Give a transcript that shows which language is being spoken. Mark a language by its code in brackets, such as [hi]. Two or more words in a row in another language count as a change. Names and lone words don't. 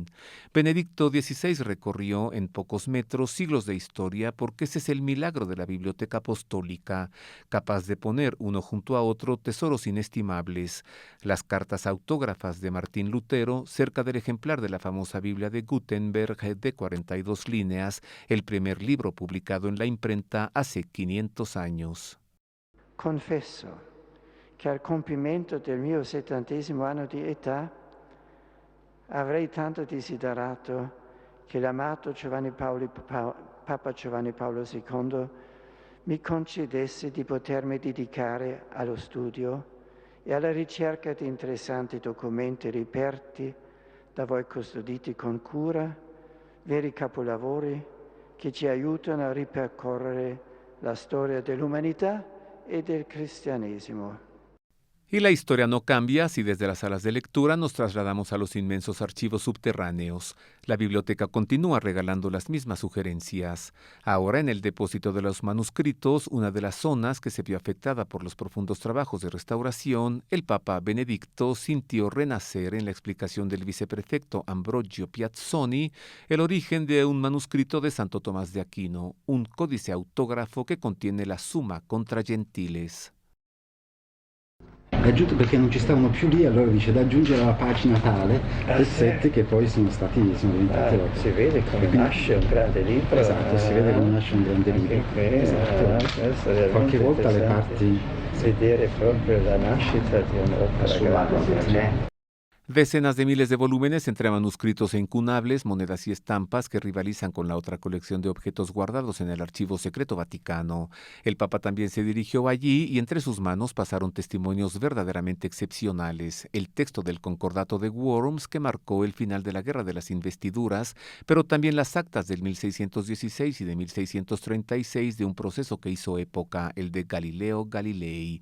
[es] Benedicto XVI recorrió en pocos metros siglos de historia porque ese es el milagro de la Biblioteca Apostólica, capaz de poner uno junto a otro tesoros inestimables, las cartas autógrafas de Martín Lutero cerca del ejemplar de la famosa Biblia de Gutenberg de 42 líneas, el primer libro publicado en la imprenta hace 500 años. [it] Confesso che al compimento del mio 70° anno di età avrei tanto desiderato che l'amato Papa Giovanni Paolo II mi concedesse di potermi dedicare allo studio e alla ricerca di interessanti documenti reperti da voi custoditi con cura, veri capolavori che ci aiutano a ripercorrere la storia dell'umanità e del cristianesimo. [es] Y la historia no cambia si desde las salas de lectura nos trasladamos a los inmensos archivos subterráneos. La biblioteca continúa regalando las mismas sugerencias. Ahora, en el depósito de los manuscritos, una de las zonas que se vio afectada por los profundos trabajos de restauración, el Papa Benedicto sintió renacer en la explicación del viceprefecto Ambrogio Piazzoni el origen de un manuscrito de Santo Tomás de Aquino, un códice autógrafo que contiene la Summa contra Gentiles. [it] Aggiunto perché non ci stavano più lì, allora dice da aggiungere alla pagina tale pezzetti che poi sono diventati opere. Si vede come nasce un grande libro. Esatto, si vede come nasce un grande libro. Esatto. Qualche volta le parti vedere proprio la nascita di un'opera grande. [es] Decenas de miles de volúmenes entre manuscritos e incunables, monedas y estampas que rivalizan con la otra colección de objetos guardados en el Archivo Secreto Vaticano. El Papa también se dirigió allí y entre sus manos pasaron testimonios verdaderamente excepcionales. El texto del Concordato de Worms que marcó el final de la Guerra de las Investiduras, pero también las actas del 1616 y de 1636 de un proceso que hizo época, el de Galileo Galilei.